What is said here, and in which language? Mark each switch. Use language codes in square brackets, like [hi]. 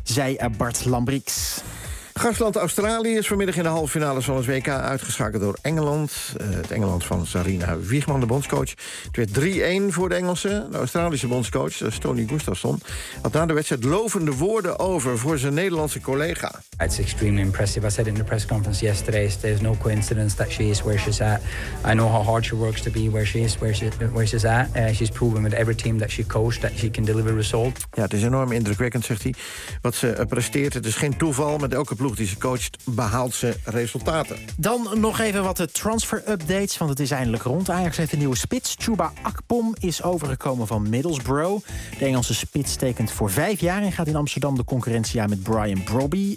[nl] Zei Bart Lambrix. Gastland Australië is vanmiddag in de halve finale van het WK uitgeschakeld door Engeland. Het Engeland van Sarina Wiegman, de bondscoach. Het werd 3-1 voor de Engelsen. De Australische bondscoach, Tony Gustafsson, had na de wedstrijd lovende woorden over voor zijn Nederlandse collega. [en] It's extremely impressive. I said in the press conference yesterday, there's no coincidence that she is where she's at. I know how hard she works to be where she is, where she's at. She's proven with every team that she coached that she can deliver results. [nl] Ja, het is enorm indrukwekkend, zegt hij, wat ze presteert. Het is geen toeval, met elke ploeg die ze coacht, behaalt ze resultaten. Dan nog even wat de transfer-updates, want het is eindelijk rond. Ajax heeft een nieuwe spits. Chuba Akpom is overgekomen van Middlesbrough. De Engelse spits tekent voor 5 jaar en gaat in Amsterdam de concurrentie aan met Brian Brobby.